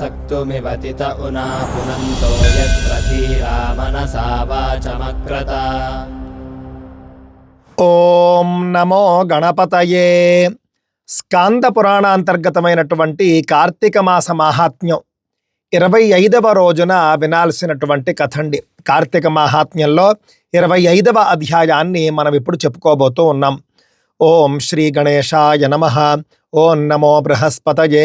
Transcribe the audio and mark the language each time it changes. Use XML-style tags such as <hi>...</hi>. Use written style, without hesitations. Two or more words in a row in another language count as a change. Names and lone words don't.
<sa>मृत्युमिवतित उना पुनन्तो यत्र धीरा मनसा वाचमक्रत। ఓం నమో గణపతయే.</sa> <te>స్కాంద పురాణాంతర్గతమైనటువంటి కార్తీక మాస మాహాత్మ్యం 25వ రోజున వినాల్సినటువంటి కథండి. కార్తీక మాహాత్మ్యంలో 25వ అధ్యాయాన్ని మనం ఇప్పుడు చెప్పుకోబోతూ ఉన్నాం.</te> <sa>ఓం శ్రీ గణేశాయ నమః. ఓం నమో బృహస్పతయే.</sa>